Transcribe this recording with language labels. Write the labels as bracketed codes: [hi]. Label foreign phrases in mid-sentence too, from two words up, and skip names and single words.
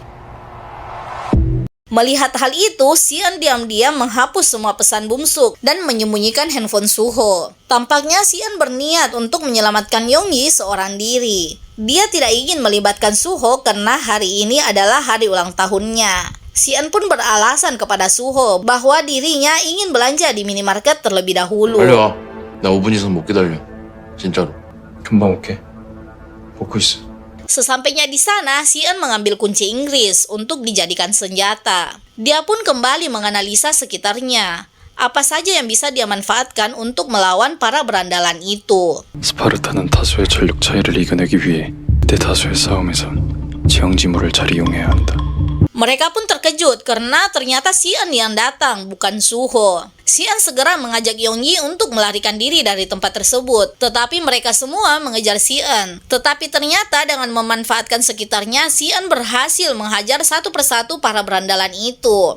[id] Melihat hal itu, Si-eun diam-diam menghapus semua pesan Bumsuk dan menyembunyikan handphone Suho. Tampaknya Si-eun berniat untuk menyelamatkan Yongyi seorang diri. Dia tidak ingin melibatkan Suho karena hari ini adalah hari ulang tahunnya. Si-eun pun beralasan kepada Suho bahwa dirinya ingin belanja di minimarket terlebih dahulu. [ko] 빨리 와. 나 5분 이상 못 기다려. 진짜로. 금방 올게. 먹고 있어. [id] Sesampainya di sana, Si-eun mengambil kunci Inggris untuk dijadikan senjata. Dia pun kembali menganalisa sekitarnya. Apa saja yang bisa dia manfaatkan untuk melawan para berandalan itu. [ko] 스파르타는 다수의 전력 차이를 이겨내기 위해 대다수의 싸움에선 지형지물을 잘 이용해야 한다. [id] Mereka pun terkejut karena ternyata Xian yang datang, bukan Suho. Xian segera mengajak Yongyi untuk melarikan diri dari tempat tersebut, tetapi mereka semua mengejar Xian. Tetapi ternyata dengan memanfaatkan sekitarnya, Xian berhasil menghajar satu persatu para berandalan itu.